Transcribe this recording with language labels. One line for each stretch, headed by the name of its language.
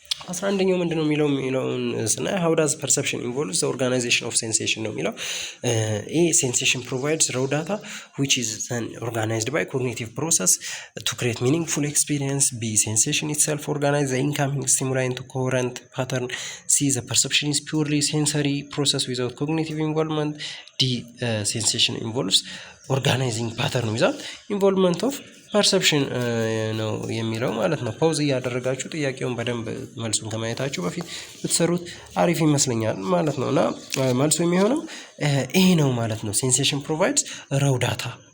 Amharic: 11ኛው ምንድነው የሚለውን ስናይ
English: how does perception involves the organization of sensation
Amharic: ነው የሚለው።
English: A sensation provides raw data which is then organized by cognitive process to create meaningful experience. B sensation itself organizes the incoming stimuli into coherent pattern. C the perception is purely sensory process without cognitive involvement. D sensation involves organizing pattern without involvement of
Amharic: ፐርሰፕሽን ነው የሚለው ማለት ነው። ፓውዝ እያደረጋችሁ ጥያቄውን በደንብ መልሱን ከማየታችሁ በፊት ብትሰሩት አሪፍ ይመስለኛል ማለት ነው። እና መልሱ የሚሆነው ይሄ ነው ማለት ነው። ሴንሴሽን ፕሮቫይድስ ራው ዳታ